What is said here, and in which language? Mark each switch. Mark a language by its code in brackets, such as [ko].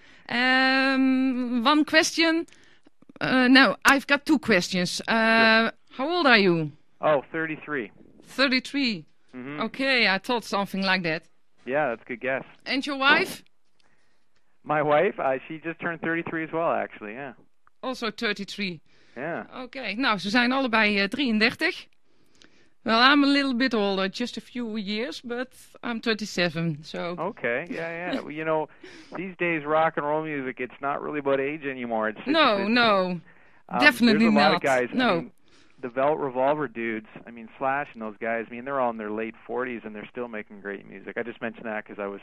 [en] One question. No, I've got 2 questions. Sure. How old are you? Oh, 33. 33. Mm-hmm. Okay, I thought something like that. Yeah, that's a good guess. And your wife? My wife, she just turned 33 as well, actually, yeah. Also 33. Yeah. [nl] Okay, nou, ze zijn allebei 33. [en] Well, I'm a little bit older, just a few years, but I'm 27, so... Okay, yeah. Well, these days rock and roll music, it's not really about age anymore. No, definitely not. There's a lot of guys... No. The Velvet Revolver dudes, Slash and those guys, they're all in their late 40s and they're still making great music. I just mentioned that because